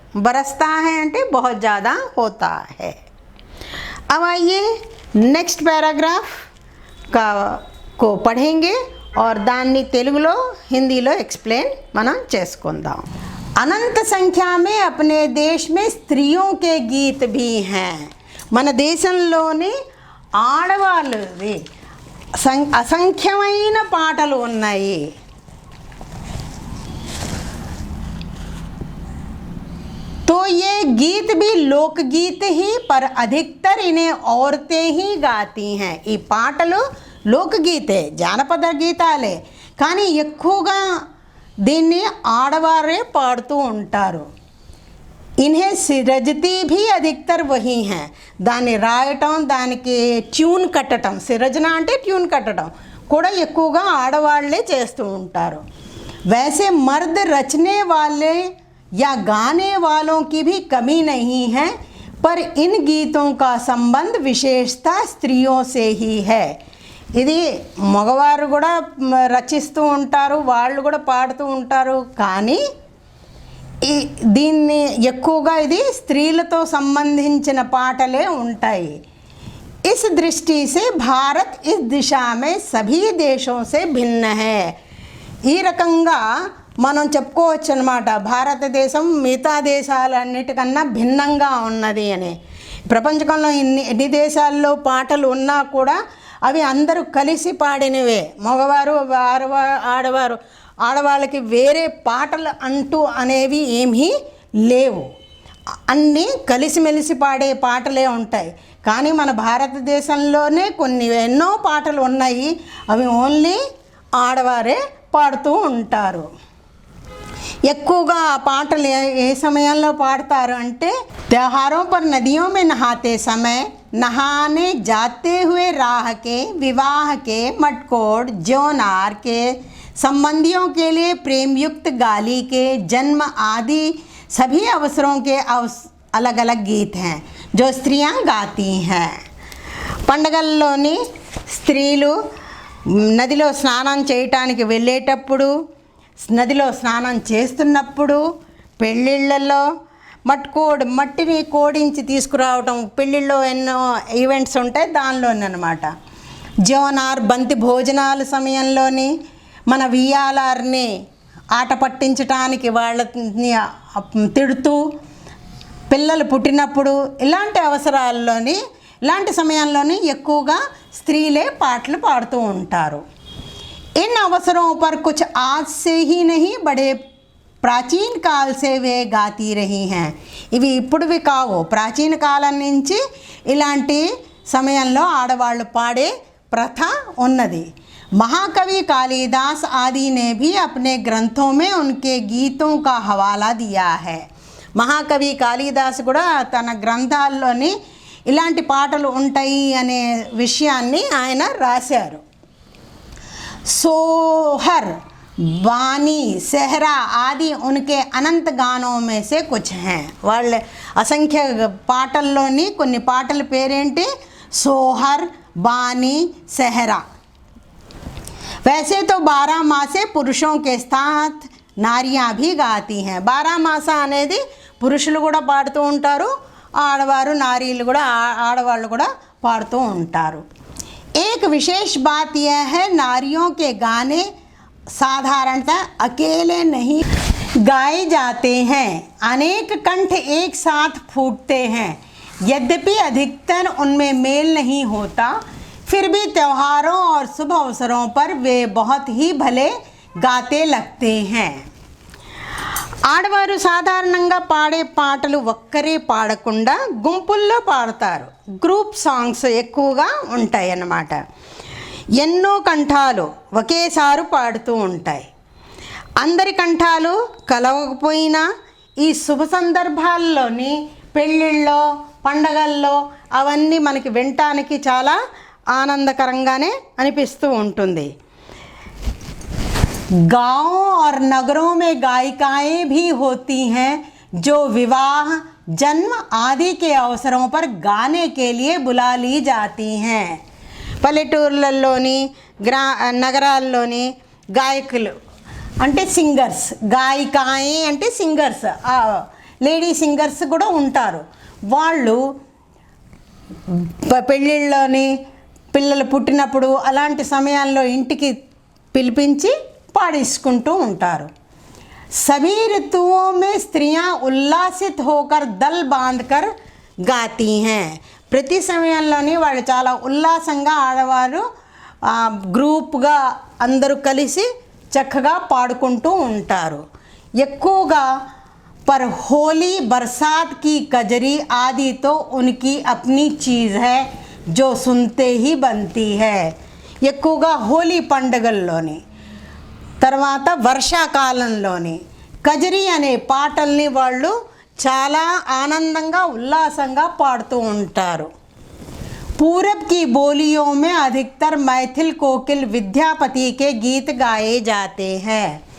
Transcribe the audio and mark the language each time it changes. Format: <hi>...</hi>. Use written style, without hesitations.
<hi>बरसता है</hi> <te>అంటే</te> <hi>बहुत ज़्यादा होता है. अब आइए नेक्स्ट पैराग्राफ को पढ़ेंगे और दाన్ని</hi> <te>తెలుగులో హిందీలో</te> <hi>एक्सप्लेन</hi> <te>మనం చేసుకుందాం.</te> <hi>अनंत संख्या में अपने देश में स्त्रियों के गीत भी हैं.</hi> <te>మన దేశంలోని ఆడవాళ్ళది అసంఖ్యమైన పాటలు ఉన్నాయి.</te> <hi>तो ये गीत भी लोकगीत ही, पर अधिकतर इन्हें औरतें ही गाती हैं.</hi> <te>ఈ పాటలు లోకగీతే, జానపద గీతాలే, కానీ ఎక్కువగా దీన్ని ఆడవారే పాడుతూ ఉంటారు.</te> <hi>इन्हें సిరజతి भी अधिकतर वही हैं.</hi> <te>దాన్ని రాయటం, దానికి ట్యూన్ కట్టడం, సిరజన అంటే ట్యూన్ కట్టడం కూడా ఎక్కువగా ఆడవాళ్లే చేస్తూ ఉంటారు.</te> <hi>वैसे मर्द रचने वाले या गाने वालों की भी कमी नहीं है, पर इन गीतों का संबंध विशेषता स्त्रियों से ही है.</hi> <te>ఇది మగవారు కూడా రచిస్తూ ఉంటారు, వాళ్ళు కూడా పాడుతూ ఉంటారు, కానీ దీన్ని ఎక్కువగా ఇది స్త్రీలతో సంబంధించిన పాటలే ఉంటాయి.</te> <hi>इस दृष्टि से भारत इस दिशा में सभी देशों से भिन्न है.</hi> <te>ఈ రకంగా మనం చెప్పుకోవచ్చు అన్నమాట, భారతదేశం మిగతా దేశాలన్నిటికన్నా భిన్నంగా ఉన్నది అని. ప్రపంచంలో ఎన్ని దేశాల్లో పాటలు ఉన్నా కూడా అవి అందరూ కలిసి పాడినవే. మగవారు ఆడవాళ్ళకి వేరే పాటలు అంటూ అనేవి ఏమీ లేవు. అన్నీ కలిసిమెలిసి పాడే పాటలే ఉంటాయి. కానీ మన భారతదేశంలోనే ఎన్నో పాటలు ఉన్నాయి, అవి ఓన్లీ ఆడవారే పాడుతూ ఉంటారు. ఎక్కువగా ఆ పాటలు ఏ సమయంలో పాడతారు అంటే,</te> <hi>त्योहारों पर नदियों में नहाते समय, नहाने जाते हुए राह के, विवाह के, मटकोड़, ज्योनार के, संबंधियों के लिए प्रेमयुक्त गाली के, जन्म आदि सभी अवसरों के अलग अलग गीत हैं जो स्त्रियां गाती हैं.</hi> <te>పండగల్లోని స్త్రీలు నదిలో స్నానం చేయటానికి వెళ్ళేటప్పుడు, నదిలో స్నానం చేస్తున్నప్పుడు, పెళ్ళిళ్ళల్లో మట్టిని కోడించి తీసుకురావటం, పెళ్ళిళ్ళలో ఎన్నో ఈవెంట్స్ ఉంటాయి, దానిలోనమాట. జోనార్ బంతి భోజనాల సమయంలోని, మన వియ్యాలార్ని ఆట పట్టించటానికి వాళ్ళని తిడుతూ, పిల్లలు పుట్టినప్పుడు ఇలాంటి అవసరాల్లోని, ఇలాంటి సమయంలోని ఎక్కువగా స్త్రీలే పాటలు పాడుతూ ఉంటారు.</te> <hi>इन अवसरों पर कुछ आज से ही नहीं, बड़े ప్రాచీన కాల్ సే వే గాతీ రహీ हैं.</hi> <te>ఇవి ఇప్పుడువి కావు, ప్రాచీన కాలం నుంచి ఇలాంటి సమయంలో ఆడవాళ్ళు పాడే ప్రథ ఉన్నది.</te> <hi>महाकवि कालिदास आदि ने भी अपने ग्रंथों में उनके गीतों का हवाला दिया है.</hi> <te>మహాకవి కాళిదాసు కూడా తన గ్రంథాల్లోని ఇలాంటి పాటలు ఉంటాయి అనే విషయాన్ని ఆయన రాశారు.</te> <hi>सोहर, बानी, सेहरा आदि उनके अनंत गानों में से कुछ हैं.</hi> <te>వాళ్ళ అసంఖ్య పాటల్లోని కొన్ని పాటల పేరేంటి?</te> <hi>सोहर, बानी, सेहरा. वैसे तो 12 मासे पुरुषों के साथ नारियां भी गाती हैं.</hi> <te>12 మాస అనేది పురుషులు కూడా పాడుతూ ఉంటారు, ఆడవారు నారీలు కూడా ఆడవాళ్ళు కూడా పాడుతూ ఉంటారు.</te> <hi>एक विशेष बात यह है, नारियों के गाने साधारणतः अकेले नहीं गाए जाते हैं, अनेक कंठ एक साथ फूटते हैं. यद्यपि अधिकतर उनमें मेल नहीं होता, फिर भी त्योहारों और शुभ अवसरों पर वे बहुत ही भले गाते लगते हैं.</hi> <te>ఆడవారు సాధారణంగా పాడే పాటలు ఒక్కరే పాడకుండా గుంపుల్లో పాడతారు. గ్రూప్ సాంగ్స్ ఎక్కువగా ఉంటాయి అన్నమాట. ఎన్నో కంఠాలు ఒకేసారి పాడుతూ ఉంటాయి. అందరి కంఠాలు కలవకపోయినా ఈ శుభ సందర్భాల్లోని పెళ్ళిళ్ళలో, పండగల్లో అవన్నీ మనకి వినటానికి చాలా ఆనందకరంగానే అనిపిస్తూ ఉంటుంది.</te> <hi>गाँवों और नगरों में गायिकाएं भी होती हैं जो विवाह, जन्म आदि के अवसरों पर गाने के लिए बुला ली जाती हैं.</hi> <te>పల్లెటూర్లలోని నగరాల్లోని గాయకులు అంటే సింగర్స్, గాయికాయే అంటే సింగర్స్, లేడీ సింగర్స్ కూడా ఉంటారు. వాళ్ళు పెళ్ళిళ్ళలోని పిల్లలు పుట్టినప్పుడు అలాంటి సమయాల్లో ఇంటికి పిలిపించి పాడించుకుంటూ ఉంటారు.</te> <hi>सभी ऋतुओं में स्त्रियां उल्लासित होकर दल बांधकर गाती हैं.</hi> <te>ప్రతి సమయంలోని వాళ్ళు చాలా ఉల్లాసంగా ఆడవారు గ్రూప్గా అందరూ కలిసి చక్కగా పాడుకుంటూ ఉంటారు. ఎక్కువగా</te> <hi>पर होली, बरसात की कजरी आदि तो उनकी अपनी चीज़ है जो सुनते ही बनती है.</hi> <te>ఎక్కువగా హోలీ పండుగల్లోని, తర్వాత వర్షాకాలంలోని కజరీ అనే పాటల్ని వాళ్ళు చాలా ఆనందంగా ఉల్లాసంగా పాడుతూ ఉంటారు.</te> <hi>पूरब की बोलियों में अधिकतर मैथिल कोकिल विद्यापति के गीत गाए जाते हैं.</hi>